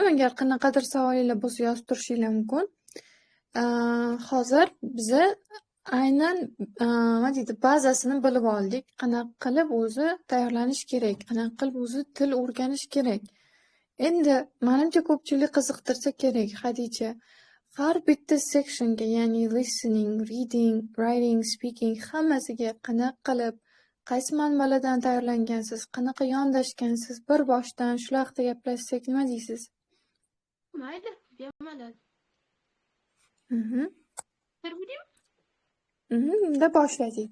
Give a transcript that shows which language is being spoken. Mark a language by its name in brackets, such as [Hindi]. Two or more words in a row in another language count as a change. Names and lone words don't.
[Uzbek] Agar qanaqadir savolinglar bo'lsa yozib turishinglar mumkin. Hozir biza aynan nima deydi, bazasini bilib oldik. Qanaqa qilib o'zi tayyorlanish kerak, qanaqa qilib o'zi til o'rganish kerak. Endi menimcha ko'pchilik qiziqtirsa kerak Xadicha. Har bitta sectionga, ya'ni [English] listening, reading, writing, speaking [Uzbek] hammasiga qanaqa qilib, qaysi manbalardan tayyorlangansiz, qanaqa yondashgansiz, bir boshdan shu haqida gaplashsak nima deysiz? Mayli, bemalol. Unda boshladik.